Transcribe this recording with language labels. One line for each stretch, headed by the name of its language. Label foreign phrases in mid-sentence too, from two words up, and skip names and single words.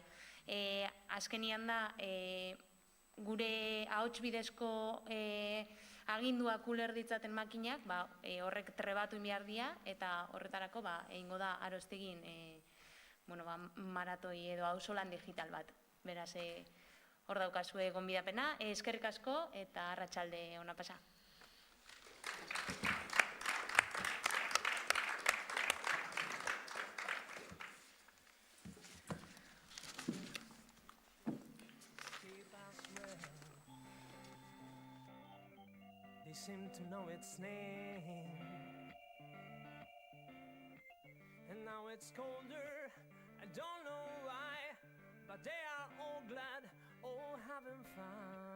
Basque: Azkenian da gure ahots bidezko aginduak uler ditzaten makinak, horrek trebatu behar dira eta horretarako egingo da Arostegin maratoi edo auzolan digital bat. Beraz, hor daukazue gonbidapena, eskerrik asko eta arratsalde ona pasa.
English: They seem to know its name, and now it's colder, I don't know why, but they are all glad, all having fun.